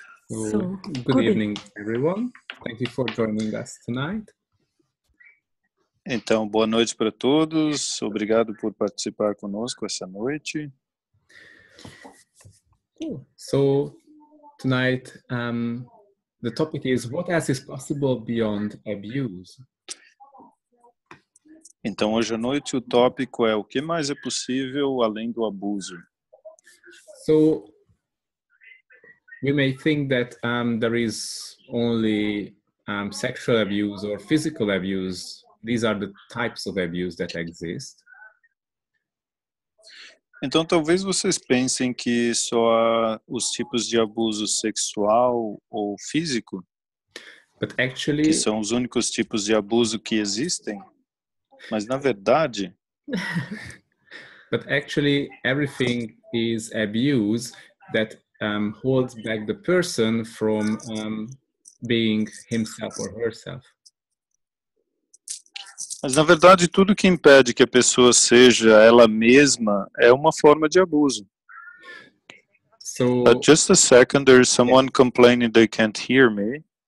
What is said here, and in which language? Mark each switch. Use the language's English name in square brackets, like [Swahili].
[English] So, good evening, everyone. Thank you for joining us tonight. [Portuguese] Então, boa noite para todos. Obrigado por participar conosco essa noite. [English] So, tonight, the topic is what else is possible beyond abuse? [Portuguese] Então, hoje à noite o tópico é o que mais é possível além do abuso. [English] So, we may think that there is only sexual abuse or physical abuse. These are the types of abuse that exist. [Portuguese] Então, talvez vocês pensem que só há os tipos de abuso sexual ou físico, [English] But actually, [Portuguese] que são os únicos tipos de abuso que existem, mas na verdade, [English] everything is abuse that holds back the person from being himself or herself. [Portuguese] mas na verdade tudo que impede que a pessoa seja ela mesma é uma forma de abuso. [English] So, Just a second, there is someone complaining they can't hear me.